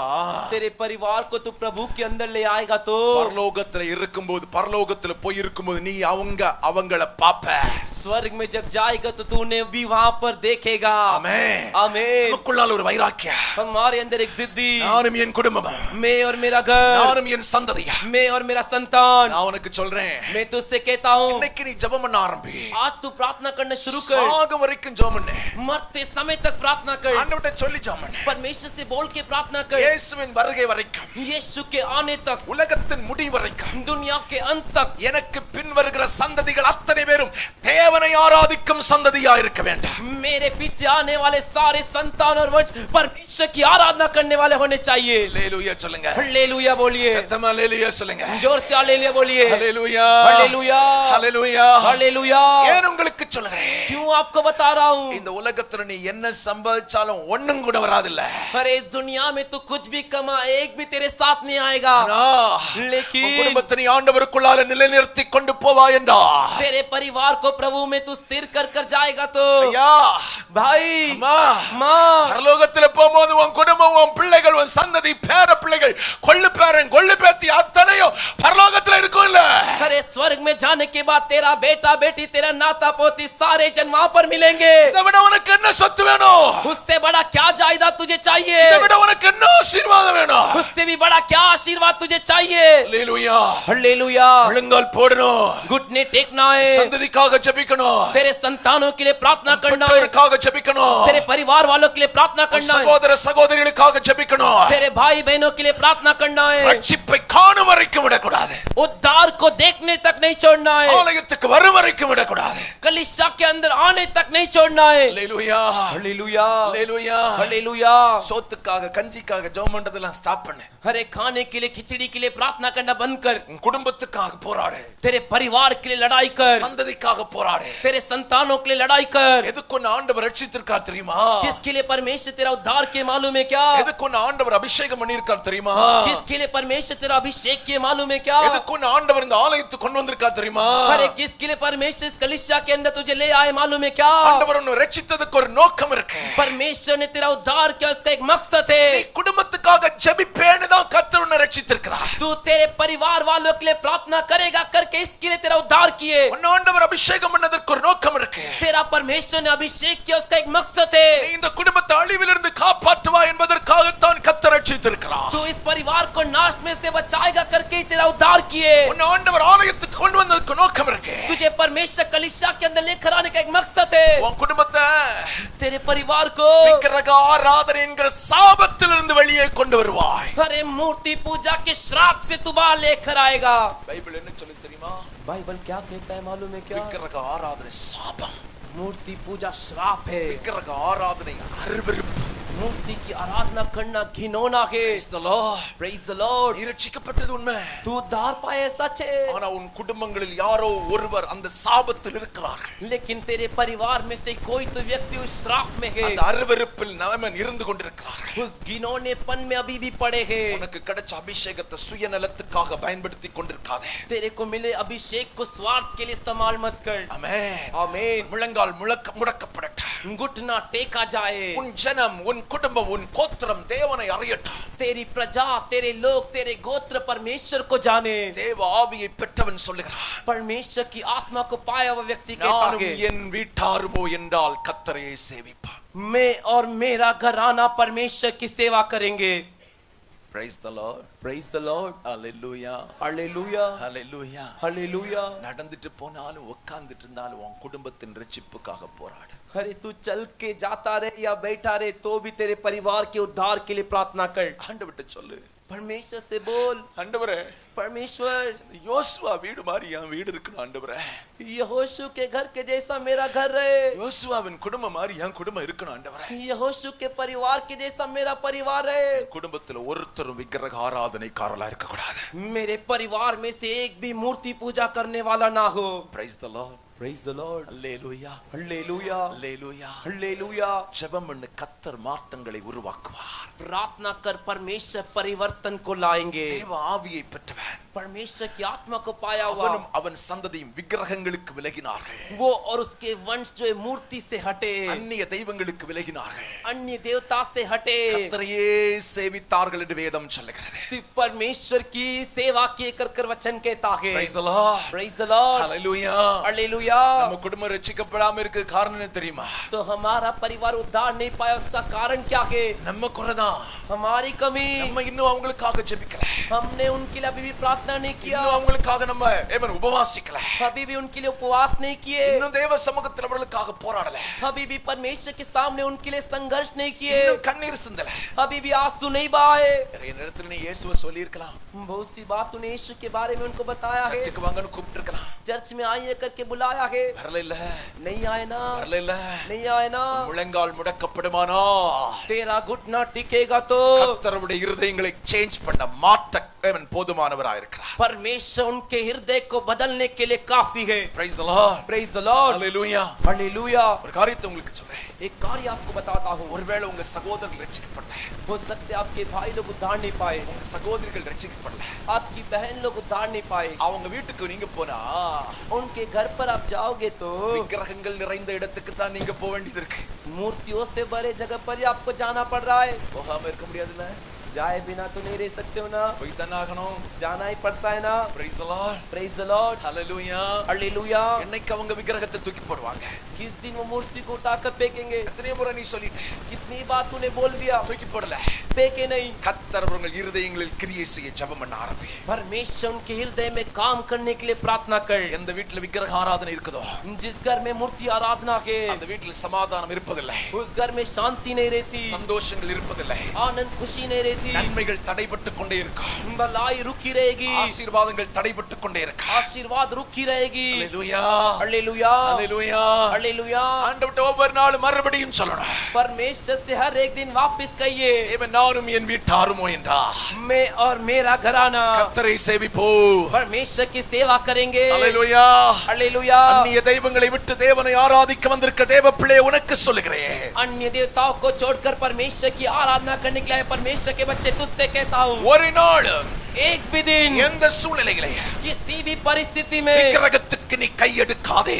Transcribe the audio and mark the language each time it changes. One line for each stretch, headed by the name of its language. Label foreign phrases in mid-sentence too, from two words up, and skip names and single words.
Hindi: तेरे परिवार को तू प्रभु के अंदर ले आएगा तो
Tamil: பரலோகத்துல இருக்கும்போது பரலோகத்துல போய் இருக்கும்போது நீ அவங்கள பாப்ப.
Hindi: स्वर्ग में जब जाएगा तो तू उन्हें भी वहां पर देखेगा।
Tamil: ஆமென்.
Hindi: आमीन।
Tamil: நமக்குள்ளால் ஒரு வைராக்கியம்.
Hindi: हमारे अंदर एक जिद्दी,
Tamil: நானும் என் குடும்பமும்,
Hindi: मैं और मेरा घर,
Tamil: நானும் என் சந்ததியும்,
Hindi: मैं और मेरा संतान।
Tamil: நான் உனக்கு சொல்றேன்,
Hindi: मैं तुझसे कहता हूँ,
Tamil: இன்னைக்கு நீ ஜெபம் பண்ண ஆரம்பி.
Hindi: आज तू प्रार्थना करना शुरू कर।
Tamil: சாகும் வரைக்கும் ஜெபம் பண்ணு.
Hindi: मरते समय तक प्रार्थना कर।
Tamil: ஆண்டவர்ட்ட சொல்லி ஜெபம் பண்ணு.
Hindi: परमेश्वर से बोल के प्रार्थना कर।
Tamil: இயேசுவின் வருகை வரைக்கும்,
Hindi: यीशु के आने तक,
Tamil: உலகத்தின் முடிவு வரைக்கும்,
Hindi: दुनिया के अंत तक
Tamil: எனக்கு பின் வருகிற சந்ததிகள் அத்தனை பேரும் தேவனை ஆராதிக்கும் சந்ததியா இருக்க வேண்டும்.
Hindi: मेरे पीछे आने वाले सारे संतान और वंश परमेश्वर की आराधना करने वाले होने चाहिए।
Tamil: ஹல்லேலூயா சொல்லுங்க.
Hindi: हालेलुया बोलिए,
Tamil: சத்தமா ஹல்லேலூயா சொல்லுங்க.
Hindi: जोर से हालेलुया बोलिए।
Tamil: ஹல்லேலூயா,
Hindi: हालेलुया,
Tamil: ஹல்லேலூயா,
Hindi: हालेलुया।
Tamil: ஏன் உங்களுக்கு சொல்றேன்,
Hindi: क्यों आपको बता रहा हूँ,
Tamil: இந்த உலகத்துல நீ என்ன சம்பாதிச்சாலும் ஒண்ணும் கூட வராதுல்ல.
Hindi: अरे इस दुनिया में तू कुछ भी कमा, एक भी तेरे साथ नहीं आएगा। लेकिन
Tamil: உன் குடும்பத்தை நீ ஆண்டவருக்குள்ளால நிலைநிறுத்தி கொண்டு போவாய் என்றா,
Hindi: तेरे परिवार को प्रभु में तू स्थिर कर कर जाएगा तो
Tamil: ஐயா
Hindi: भाई
Tamil: அம்மா,
Hindi: माँ,
Tamil: பரலோகத்துல போகும்போது உன் குடும்பம், உன் பிள்ளைகள், உன் சந்ததி, பேர பிள்ளைகள், கொள்ளு பேரன், கொள்ளு பேத்தி அத்தனையும் பரலோகத்துல இருக்கும் இல்ல.
Hindi: अरे स्वर्ग में जाने के बाद तेरा बेटा बेटी, तेरा नाता पोती, सारे जन वहां पर मिलेंगे।
Tamil: இதை விட உனக்கு என்ன சொத்து வேணும்?
Hindi: उससे बड़ा क्या जायदाद तुझे चाहिए?
Tamil: இதை விட உனக்கு என்ன ஆசீர்வாதம் வேணும்?
Hindi: उससे भी बड़ा क्या आशीर्वाद तुझे चाहिए?
Tamil: ஹல்லேலூயா.
Hindi: हालेलुया।
Tamil: முழங்கால் போடணும்,
Hindi: घुटने टेकना है,
Tamil: சந்ததிக்காக ஜெபிக்கணும்,
Hindi: तेरे संतानों के लिए प्रार्थना करना है,
Tamil: பெற்றோருக்காக ஜெபிக்கணும்,
Hindi: तेरे परिवार वालों के लिए प्रार्थना करना है,
Tamil: சகோதர சகோதரிகளுக்காக ஜெபிக்கணும்.
Hindi: तेरे भाई बहनों के लिए प्रार्थना करना है।
Tamil: ரட்சிப்பை காணும் வரைக்கும் விடக்கூடாது.
Hindi: उद्धार को देखने तक नहीं छोड़ना है,
Tamil: ஆலயத்துக்கு வரும் வரைக்கும் விடக்கூடாது.
Hindi: कलीसिया के अंदर आने तक नहीं छोड़ना है।
Tamil: ஹல்லேலூயா,
Hindi: हालेलुया,
Tamil: ஹல்லேலூயா.
Hindi: हालेलुया।
Tamil: சோத்துக்காக கஞ்சிக்காக ஜெபம் பண்றதெல்லாம் ஸ்டாப் பண்ணு.
Hindi: अरे खाने के लिए, खिचड़ी के लिए प्रार्थना करना बंद कर।
Tamil: உன் குடும்பத்துக்காக போராடு,
Hindi: तेरे परिवार के लिए लड़ाई कर,
Tamil: சந்ததிக்காக போராடு.
Hindi: तेरे संतानों के लिए लड़ाई कर।
Tamil: எதுக்கு உன்னை ஆண்டவர் ரட்சித்திருக்கார் தெரியுமா?
Hindi: किसके लिए परमेश्वर तेरा उद्धार किए मालूम है क्या?
Tamil: எதுக்கு உன்னை ஆண்டவர் அபிஷேகம் பண்ணியிருக்கார் தெரியுமா?
Hindi: किसके लिए परमेश्वर तेरा अभिषेक किए मालूम है क्या?
Tamil: எதுக்கு உன்னை ஆண்டவர் இந்த ஆலயத்துக்கு கொண்டு வந்திருக்கார் தெரியுமா?
Hindi: अरे किसके लिए परमेश्वर इस कलीसिया के अंदर तुझे ले आए मालूम है क्या?
Tamil: ஆண்டவர் உன்னை ரட்சித்ததுக்கு ஒரு நோக்கம் இருக்கு.
Hindi: परमेश्वर ने तेरा उद्धार किया, उसका एक मकसद
Tamil: நீ
Hindi: है।
Tamil: குடும்பத்துக்காக ஜெபிப்பேன்னு தான் கர்த்தர் உன்னை ரட்சித்திருக்கிறார்.
Hindi: तू तेरे परिवार वालों के लिए प्रार्थना करेगा करके इसके लिए तेरा उद्धार किए।
Tamil: உன்னை ஆண்டவர் அபிஷேகம் பண்ணதற்கு ஒரு நோக்கம் இருக்கு.
Hindi: तेरा परमेश्वर ने अभिषेक किया, उसका एक मकसद है।
Tamil: நீ இந்த குடும்பத்தை அழிவிலிருந்து காப்பாற்றுவா என்பதற்காகத்தான் கர்த்தர் ரட்சித்திருக்கிறார்.
Hindi: तू इस परिवार को नाश में से बचाएगा करके ही तेरा उद्धार किए।
Tamil: உன்னை ஆண்டவர் ஆலயத்துக்கு கொண்டு வந்ததற்கு நோக்கம் இருக்கு.
Hindi: तुझे परमेश्वर कलीसिया के अंदर लेकर आने का एक मकसद है।
Tamil: உன் குடும்பத்தை
Hindi: तेरे परिवार को
Tamil: விக்கிரக ஆராதனை என்கிற சாபத்திலிருந்து வெளியே கொண்டு வருவாய்.
Hindi: अरे मूर्ति पूजा के श्राप से तू बाहर लेकर आएगा।
Tamil: பைபிள் என்ன சொல்லி தெரியுமா?
Hindi: बाइबल क्या कहता है मालूम है क्या?
Tamil: விக்கிரக ஆராதனை சாபம்,
Hindi: मूर्ति पूजा श्राप है।
Tamil: விக்கிரக ஆராதனை அருவருப்பு.
Hindi: मूर्ति की आराधना करना घिनौना है।
English: Praise the Lord. Praise the Lord।
Tamil: நீ ரட்சிக்கப்பட்டது உண்மை.
Hindi: तू उद्धार पाए सच है,
Tamil: ஆனா உன் குடும்பங்களில் யாரோ ஒருவர் அந்த சாபத்தில் இருக்கிறார்கள்.
Hindi: लेकिन तेरे परिवार में से कोई तो व्यक्ति उस श्राप में है,
Tamil: அந்த அருவருப்பில் நாம இருந்து கொண்டிருக்கிறார்கள்.
Hindi: उस घिनौनेपन में अभी भी पड़े हैं।
Tamil: உனக்கு கிடைச்ச அபிஷேகத்தை சுயநலத்துக்காக பயன்படுத்தி கொண்டிருக்காதே.
Hindi: तेरे को मिले अभिषेक को स्वार्थ के लिए इस्तेमाल मत कर।
Tamil: ஆமென்.
Hindi: आमीन।
Tamil: முழங்கால் முடக்கப்படட்டும்.
Hindi: घुटना टेका जाए।
Tamil: உன் ஜனம், உன் குடும்பம், உன் கோத்திரம் தேவனை அறியட்டும்.
Hindi: तेरी प्रजा, तेरे लोग, तेरे गोत्र परमेश्वर को जाने।
Tamil: தேவ ஆவியை பெற்றவன் சொல்லுகிறான்,
Hindi: परमेश्वर की आत्मा को पाया हुआ व्यक्ति कहता
Tamil: நானும்
Hindi: है,
Tamil: என் வீட்டாருமோ என்றால் கர்த்தரையே சேவிப்பான்.
Hindi: मैं और मेरा घराना परमेश्वर की सेवा करेंगे।
English: Praise the Lord. Praise the Lord. Hallelujah. Hallelujah. Hallelujah. Hallelujah.
Tamil: நடந்துட்டு போனாலும் உட்கார்ந்துட்டு இருந்தாலும் உன் குடும்பத்தின் ரட்சிப்புக்காக போராடு.
Hindi: अरे तू चल के जाता रहे या बैठा रहे तो भी तेरे परिवार के उद्धार के लिए प्रार्थना कर।
Tamil: ஆண்டவர்ட்ட சொல்லு,
Hindi: परमेश्वर से बोल,
Tamil: ஆண்டவரே
Hindi: परमेश्वर
Tamil: யோசுவா வீடு மாதிரி என் வீடு இருக்கணும் ஆண்டவரே.
Hindi: यहोशू के घर के जैसा मेरा घर रहे,
Tamil: யோசுவாவின் குடும்பம் மாதிரி என் குடும்பம் இருக்கணும் ஆண்டவரே.
Hindi: यहोशू के परिवार के जैसा मेरा परिवार रहे।
Tamil: குடும்பத்துல ஒருத்தரும் விக்கிரக ஆராதனைக்காரலா இருக்க கூடாது.
Hindi: मेरे परिवार में से एक भी मूर्ति पूजा करने वाला ना हो।
English: Praise the Lord. Praise the Lord. Hallelujah. Hallelujah. Hallelujah. Hallelujah.
Tamil: ஜெபம் பண்ணு, கர்த்தர் மாற்றங்களை உருவாக்குவார்.
Hindi: प्रार्थना कर, परमेश्वर परिवर्तन को लाएंगे।
Tamil: தேவ ஆவியை பெற்றவன்
Hindi: परमेश्वर की आत्मा को पाया हुआ,
Tamil: அவனும் அவன் சந்ததியும் விக்கிரகங்களுக்கு விலகினார்கள்,
Hindi: वो और उसके वंश जो है मूर्ति से हटे,
Tamil: அந்நிய தெய்வங்களுக்கு விலகினார்கள்,
Hindi: अन्य देवता से हटे,
Tamil: கர்த்தரையே சேவித்தார்கள் என்று வேதம் சொல்லுகிறது.
Hindi: सिर्फ परमेश्वर की सेवा किए कर कर वचन कहता है.
English: Praise the Lord. Praise the Lord. Hallelujah. Hallelujah.
Tamil: நம்ம குடும்பம் ரட்சிக்கப்படாம இருக்கு காரணம் என்ன தெரியுமா?
Hindi: तो हमारा परिवार उद्धार नहीं पाया, उसका कारण क्या है?
Tamil: நம்ம குறைதான்.
Hindi: हमारी कमी.
Tamil: நம்ம இன்னும் அவங்களுக்காக ஜெபிக்கல,
Hindi: हमने उनके लिए अभी भी प्रार्थना नहीं किया,
Tamil: இன்னும் அவங்களுக்காக நம்ம உபவாசிக்கல,
Hindi: अभी भी उनके लिए उपवास नहीं किए,
Tamil: இன்னும் தேவ சமூகத்தில் அவர்களுக்காக போராடல,
Hindi: अभी भी परमेश्वर के सामने उनके लिए संघर्ष नहीं किए,
Tamil: இன்னும் கண்ணீர் சிந்தல,
Hindi: अभी भी आंसू नहीं बहाए.
Tamil: நிறைய நேரத்துல நீ இயேசுவை சொல்லி இருக்கலாம்,
Hindi: बहुत सी बात तूने यीशु के बारे में उनको बताया है,
Tamil: சர்ச்சுக்கு வாங்கன்னு கூப்பிட்டு இருக்கலாம்,
Hindi: चर्च में आइए करके बुलाया है,
Tamil: வரல இல்ல,
Hindi: नहीं आए ना,
Tamil: வரல இல்ல,
Hindi: नहीं आए ना,
Tamil: முழங்கால் முடக்கப்படுமானா
Hindi: तेरा घुटना टिकेगा तो
Tamil: கர்த்தருடைய இருதயங்களை சேஞ்ச் பண்ண மாற்ற தேவன் போதுமானவராய் இருக்கிறார்.
Hindi: परमेश्वर उनके हृदय को बदलने के लिए काफी है.
English: Praise the Lord. Praise the Lord. Hallelujah. Hallelujah.
Tamil: ஒரு காரியத்தை உங்களுக்கு சொல்றேன்,
Hindi: एक कार्य आपको बताता हूँ.
Tamil: ஒருவேளை உங்க சகோதரர்கள் ரட்சிக்கப்படல,
Hindi: हो सकते आपके भाई लोग उद्धार नहीं पाए,
Tamil: உங்க சகோதரிகள் ரட்சிக்கப்படல,
Hindi: आपकी बहन लोग उद्धार नहीं पाए,
Tamil: அவங்க வீட்டுக்கு நீங்க போனா
Hindi: उनके घर पर आप जाओगे तो
Tamil: விக்கிரகங்கள் நிறைந்த இடத்துக்கு தான் நீங்க போக வேண்டியது இருக்கு.
Hindi: मूर्तियों से भरे जगह पर ही आपको जाना पड़ रहा है.
Tamil: போகாம இருக்க முடியாதுல்ல,
Hindi: जाए बिना तो नहीं रह सकते हो ना,
Tamil: போய் தானே ஆகணும்.
Hindi: जाना ही पड़ता है ना.
English: Praise the Lord. Praise the Lord. Hallelujah. Hallelujah.
Tamil: என்னைக்கு அவங்க விக்கிரகத்தை தூக்கி போடுவாங்க?
Hindi: किस दिन वो मूर्ति को उठाकर फेंकेंगे?
Tamil: எத்தனை முறை நீ சொல்லிட்ட,
Hindi: कितनी बात तूने बोल दिया,
Tamil: தூக்கி போடல.
Hindi: फेंके नहीं.
Tamil: கர்த்தர் உங்கள் இருதயங்களில் கிரியை செய்ய ஜெபம் பண்ண ஆரம்பி.
Hindi: परमेश्वर उनके हृदय में काम करने के लिए प्रार्थना कर.
Tamil: எந்த வீட்டுல விக்கிரக ஆராதனை இருக்குதோ
Hindi: जिस घर में मूर्ति आराधना है,
Tamil: அந்த வீட்டுல சமாதானம் இருப்பதில்லை,
Hindi: उस घर में शांति नहीं रहती,
Tamil: சந்தோஷங்கள் இருப்பதில்லை,
Hindi: आनंद खुशी नहीं रहती,
Tamil: நன்மைகள் தடைபட்டு கொண்டே இருக்கும்,
Hindi: भलाई रुकी रहेगी,
Tamil: ஆசீர்வாதங்கள் தடைபட்டு கொண்டே இருக்கும்.
Hindi: आशीर्वाद रुकी रहेगी.
English: Hallelujah.
Hindi: हालेलुया.
English: Hallelujah.
Hindi: हालेलुया.
Tamil: ஆண்டவர்ட்ட ஒவ்வொரு நாளும் மறுபடியும் சொல்லணும்,
Hindi: परमेश्वर से हर एक दिन वापस कहिए,
Tamil: தேவன் நானும் என் வீட்டாருமோ என்றார்,
Hindi: मैं और मेरा घराना
Tamil: கர்த்தரை சேவிப்போ.
Hindi: परमेश्वर की सेवा करेंगे.
English: Hallelujah.
Hindi: हालेलुया.
Tamil: அந்நிய தெய்வங்களை விட்டு தேவனை ஆராதிக்க வந்திருக்க தேவ பிள்ளையே உனக்கு சொல்லுகிறேன்,
Hindi: अन्य देवताओं को छोड़कर परमेश्वर की आराधना करने के लिए परमेश्वर के बच्चे तुझसे कहता हूँ,
Tamil: ஒரு நாள்
Hindi: एक भी दिन
Tamil: எந்த சூழ்நிலையிலே
Hindi: किसी भी परिस्थिति में
Tamil: விக்கிரகத்துக்கு நீ கையெடுக்காதே,